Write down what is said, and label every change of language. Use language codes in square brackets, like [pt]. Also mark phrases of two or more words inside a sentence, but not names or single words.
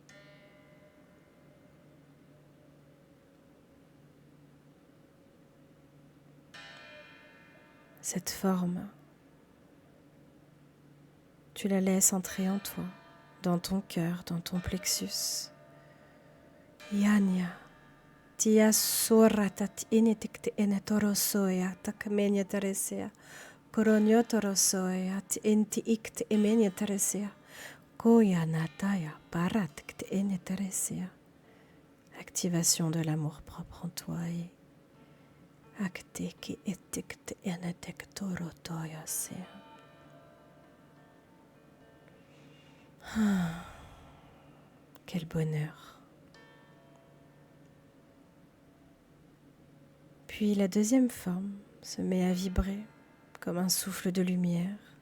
[fr] Cette forme, tu la laisses entrer en toi, dans ton cœur, dans ton plexus. Yanya, tia soratat inetikte enetorosoya takmenya teresea, koronyotorosoya enti ikte emenya teresea, koya nataya paratkte eneteresea. Activation de l'amour propre en toi et Akteki etikte enetek torotoya se. Quel bonheur. Puis la deuxième forme se met à vibrer comme un souffle de lumière.